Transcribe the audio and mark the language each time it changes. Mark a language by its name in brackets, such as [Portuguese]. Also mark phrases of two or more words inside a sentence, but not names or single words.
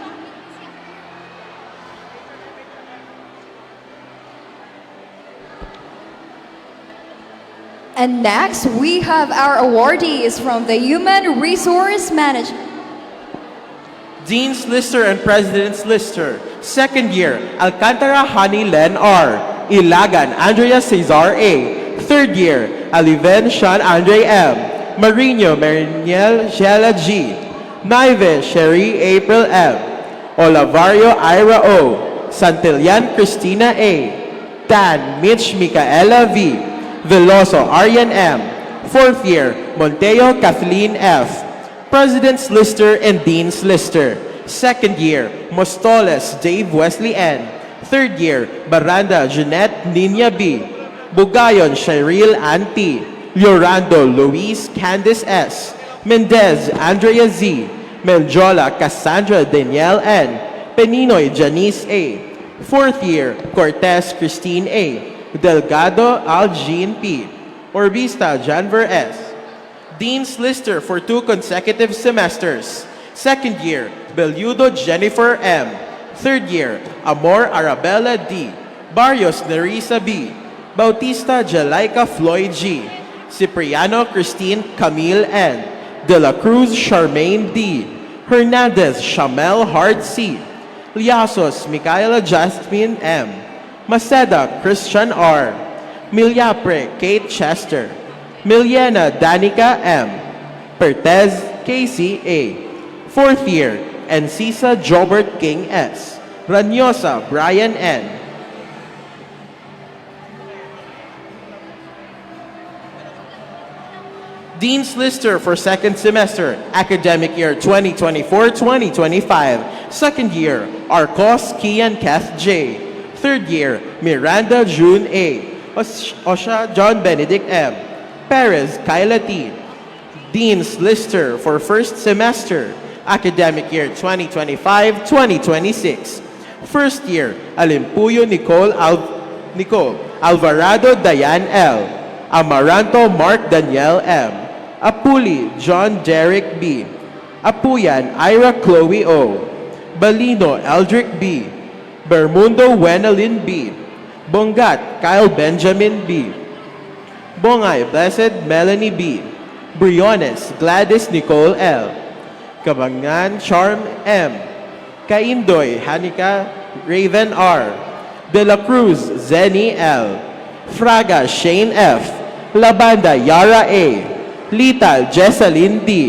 [English] And next, we have our awardees from the Human Resource Management. Dean's Lister and President's Lister. Second year, Alcantara Honey Len R. Ilagan Andrea Cesar A. Third year, Aliven Sean Andre M. Marino Mariniel Shela G. Naive Sherry April M. Olavario Ira O. Santillan Christina A. Tan Mitch Micaela V. Veloso Aryan M. Fourth year, Monteo Kathleen F. President's Lister and Dean's Lister. Second year, Mostoles Dave Wesley N. Third year, Baranda Jeanette Nina B. Bugayon Shireel Anti. Llorando Luis Candice S. Mendez Andrea Z. Menjola Cassandra Danielle N. Peninoy Janice A. Fourth year, Cortez Christine A. Delgado Aljean P. Orbista Janver S. Dean's Lister for 2 consecutive semesters. Second year, Beludo Jennifer M. Third year, Amor Arabella D. Barrios Nerissa B. Bautista Jalaica Floyd G. Cipriano Christine Camille N. De la Cruz Charmaine D. Hernandez Shamel Hart C. Liasos Micaela Jasmine M. Maceda Christian R. Milyapre Kate Chester. Miliana Danica M. Pertez Casey A. Fourth year, Encisa Jobert King S. Ranyosa Brian N. Dean's Lister for second semester, academic year 2024-2025. Second year, Arcos Kian Kath J. Third year, Miranda June A. Osha John Benedict M. Perez Kyla T. Dean's Lister for first semester, academic year 2025-2026. First year, Alimpuyo Nicole Alvarado Diane L. Amaranto Mark Daniel M. Apuli John Derek B. Apuyan Ira Chloe O. Balino Eldrick B. Bermundo Wenelin B. Bongat Kyle Benjamin B. Bongay Blessed Melanie B. Briones Gladys Nicole L. Kabangan Charm M. Kaindoy Hanika Raven R. De la Cruz Zenny L. Fraga Shane F. Labanda Yara A. Lital Jessalyn D.